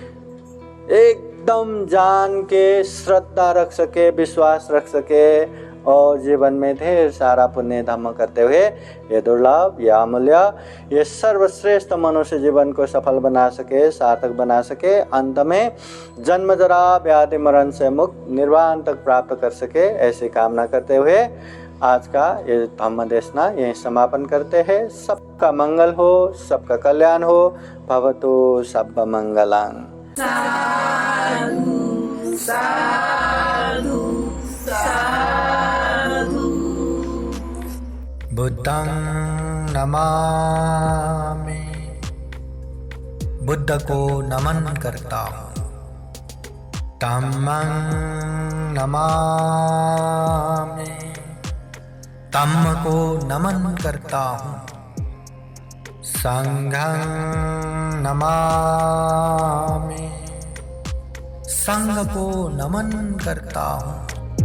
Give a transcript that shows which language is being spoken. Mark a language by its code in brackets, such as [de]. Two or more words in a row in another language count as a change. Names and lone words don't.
[hi] एकदम जान के श्रद्धा रख सके, विश्वास रख सके, और जीवन में ढेर सारा पुण्य धम्म करते हुए ये दुर्लभ, ये अमूल्य, ये सर्वश्रेष्ठ मनुष्य जीवन को सफल बना सके, सार्थक बना सके, अंत में जन्म जरा व्याधि मरण से मुक्त निर्वाण तक प्राप्त कर सके, ऐसी कामना करते हुए आज का ये धम्म देशना यहीं समापन करते हैं। सबका मंगल हो, सबका कल्याण हो। [pi] भवतु सब मंगलां। साधु साधु। बुद्धं नमामि, [hi] बुद्ध को नमन करता हूँ। [pi] धम्मं नमामि, [hi] धम्म को नमन करता हूँ। [pi] संघं नमामि, [hi] संघ को नमन करता हूँ।